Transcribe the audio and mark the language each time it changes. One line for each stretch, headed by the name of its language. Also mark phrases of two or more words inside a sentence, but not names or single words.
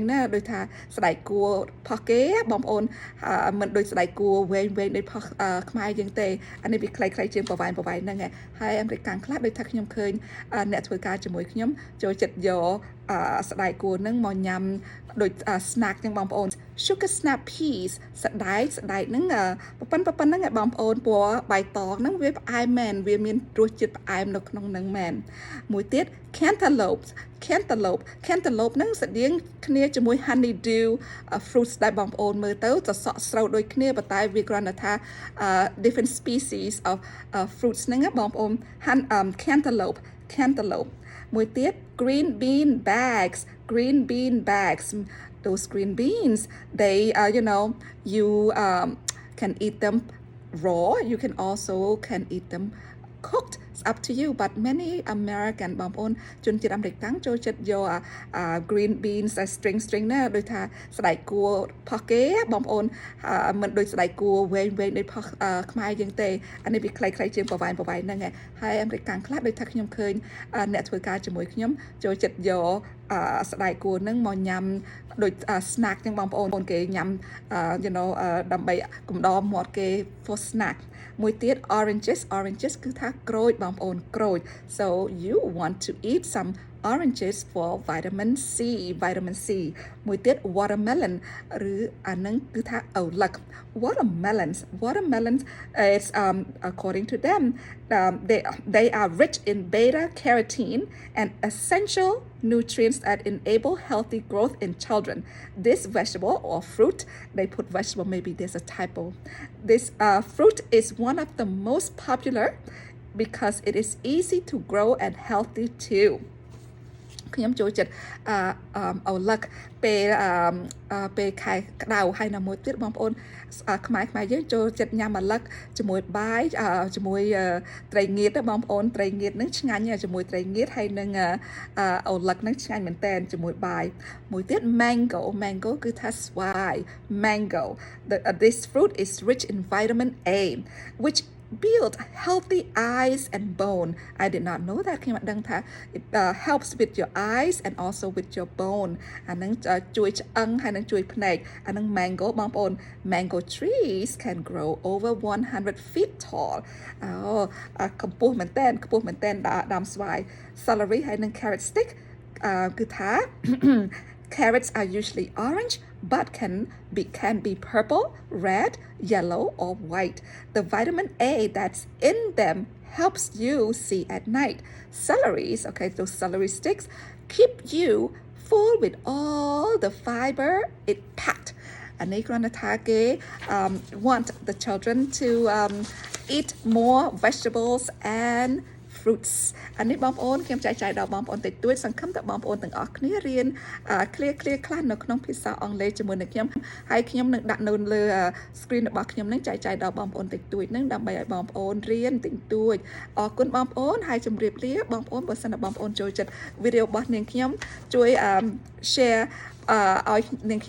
Khmer: ណាដូចថាស្បែកគួរផុសគេបងប្អូនមិនដូចស្បែកគួរវែងដូចផុសខ្មែរយើងទេអានេះវាខ្លីជាងប្រវែងហ្នឹង ហើយអាមេរិកកាំងខ្លះដូចថាខ្ញុំឃើញអ្នកធ្វើការជាមួយខ្ញុំចូលចិត្តយកស្បែកគួរហ្នឹងមកញ៉ាំដូច snack ចឹងបងប្អូន
English: sugar snap peas
Khmer: ស្ដែកហ្នឹងប៉ុណ្ណឹងឯងបងប្អូនពណ៌បៃតងហ្នឹងវាផ្អែមមែនវាមានរសជាតិផ្អែមនៅក្នុងហ្នឹងមែនមួយទៀត cantaloupe ហ្នឹងស្តៀងគ្នាជាមួយ
English: honeydew fruits
Khmer: ដែលបងប្អូនមើលទៅសសក់ស្រូវដូចគ្នាប៉ុន្តែវាគ្រាន់តែថា
English: different species of fruits
Khmer: ហ្នឹងបងប្អូន cantaloupe មួយទៀត
English: green bean bags those green beans they you can eat them raw you can also can eat them cooked it's up to you but many American
Khmer: បងប្អូនជនជាតិ អាមេរិកកាំងចូលចិត្តយក
English: green beans string
Khmer: ណាដូចថាស្បែកគួរផុសគេបងប្អូនមិនដូច ស្បែកគួរវែងដូចផុសខ្មែរយើងទេអានេះវាខ្លីជាងប្រវែងហ្នឹងហើយអាមេរិកកាំងខ្លះដូចថាខ្ញុំឃើញអ្នកធ្វើការជាមួយខ្ញុំចូលចិត្តយកស្បែកគួរហ្នឹងមកញ៉ាំដូច snack ចឹងបងប្អូនគេញ៉ាំដើម្បីកំដរមាត់គេ
English: for snack
Khmer: មួយទៀត oranges គឺថាក្រូចបងប្អូនក្រូច
English: so you want to eat some oranges for vitamin C
Khmer: មួយទៀត
English: watermelon
Khmer: ឬអានឹងគឺថាឪឡឹក
English: watermelons is according to them they are rich in beta carotene and essential nutrients that enable healthy growth in children this vegetable or fruit they put vegetable maybe there's a typo this fruit is one of the most popular because it is easy to grow and healthy too
Khmer: ខ្ញុំចូលចិត្តអូឡឹកពេលខែក្តៅហើយនៅមួយទៀតបងប្អូនខ្មែរយើងចូលចិត្តញ៉ាំអូឡឹកជាមួយបាយជាមួយ ត្រីងៀតបងប្អូនត្រីងៀតហ្នឹងឆ្ងាញ់ជាមួយត្រីងៀតហើយនឹងអូឡឹកហ្នឹងឆ្ងាញ់មែនតើជាមួយបាយមួយទៀត mango គឺ ថាស្វាយ
English: mango this fruit is rich in vitamin A which build healthy eyes and bone I did not know that
Khmer: ខ្ញុំអត់ដឹងថា
English: it helps with your eyes and also with your bone
Khmer: អានឹងជួយឆ្អឹងហើយនឹងជួយភ្នែកអានឹង
English: mango បងប្អូន mango trees can grow over 100 feet tall
Khmer: កម្ពស់មែនតើដើមស្វាយ
English: celery
Khmer: ហើយនឹង
English: carrot stick គឺថា carrots are usually orange but can be purple, red, yellow or white. The vitamin A that's in them helps you see at night. Celeries, okay, those celery sticks keep you full with all the fiber it packed. And they want the children to eat more vegetables and fruits
Khmer: អានេះបងប្អូនខ្ញុំចែកចាយដល់បងប្អូនតិចតួចសង្ឃឹមថាបងប្អូនទាំងអស់គ្នារៀន clear ខ្លះនៅក្នុងភាសាអង់គ្លេសជាមួយនឹងខ្ញុំហើយខ្ញុំនឹងដាក់នៅលើ screen របស់ខ្ញុំនឹងចែកចាយ ដល់បងប្អូនតិចតួចនឹងដើម្បីឲ្យបងប្អូនរៀនតិចតួចអរគុណបងប្អូនហើយជម្រាបលាបងប្អូនបើសិនជាបងប្អូនចូលចិត្តវីដេអូរបស់នាងខ្ញុំជួយ share ឲ្យនាង